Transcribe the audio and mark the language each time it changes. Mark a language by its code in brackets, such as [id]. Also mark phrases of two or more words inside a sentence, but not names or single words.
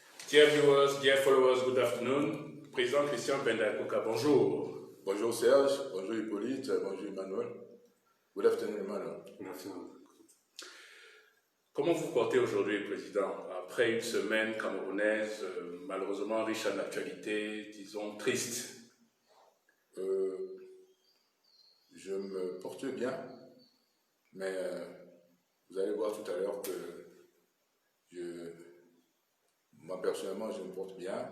[en] Dear viewers, dear followers, good afternoon. [fr] Président Christian Benda-Koka, bonjour. Bonjour Serge, bonjour Hippolyte, bonjour Emmanuel. [en] Good afternoon Emmanuel. Good afternoon. [fr] Comment vous vous portez aujourd'hui, Président, après une semaine camerounaise malheureusement riche en actualité, disons triste? Je me porte bien, mais vous allez voir tout à l'heure que moi personnellement je me porte bien.